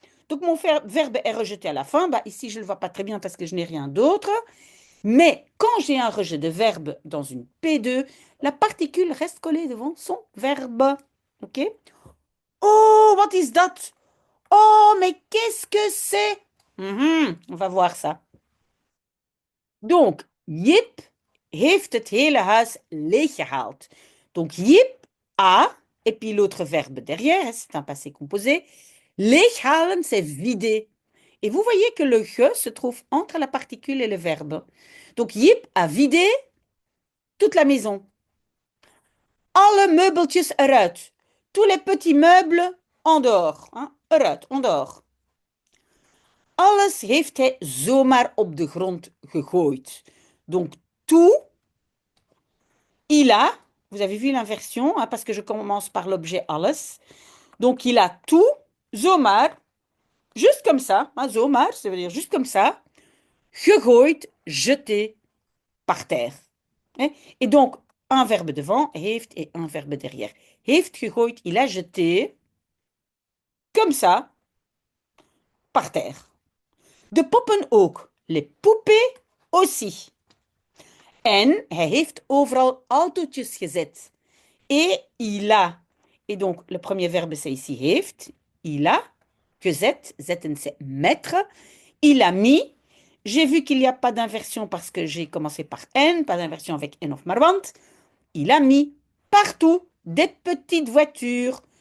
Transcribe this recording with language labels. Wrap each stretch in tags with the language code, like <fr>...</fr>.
<fr>Donc mon verbe est rejeté à la fin. Bah, ici, je ne le vois pas très bien parce que je n'ai rien d'autre. Mais quand j'ai un rejet de verbe dans une P2, la particule reste collée devant son verbe. OK?</fr> <en>Oh, what is that?</en> <fr>Oh, mais qu'est-ce que c'est? On va voir ça.</fr> <nl>Donc, Jip heeft het hele huis leeggehaald.</nl> <fr>Donc, Jip a, et puis l'autre verbe derrière, c'est un passé composé. Leeghalen, c'est vider. Et vous voyez que le ge se trouve entre la particule et le verbe. Donc, Jip a vidé toute la maison.</fr> <nl>Alle meubeltjes eruit.</nl> <fr>Tous les petits meubles en dehors. Hein? Eruit, en dehors.</fr> <nl>Alles heeft hij zomaar op de grond gegooid.</nl> <fr>Donc, tout, il a, vous avez vu l'inversion, hein, parce que je commence par l'objet alles. Donc, il a tout, zomaar, juste comme ça, hein, zomaar, ça veut dire juste comme ça, gegooid, jeté par terre. Hein. Et donc, un verbe devant, heeft, et un verbe derrière. Heeft gegooid, il a jeté, comme ça, par terre.</fr> <nl>De poppen ook.</nl> <fr>Les poupées aussi.</fr> <nl>En hij heeft overal autootjes gezet.</nl> <fr>Et il a. Et donc, le premier verbe, c'est ici heeft. Il a. Gezet. Zetten, c'est mettre. Il a mis. J'ai vu qu'il n'y a pas d'inversion parce que j'ai commencé par N, pas d'inversion avec N of Marwant. Il a mis partout des petites voitures.</fr>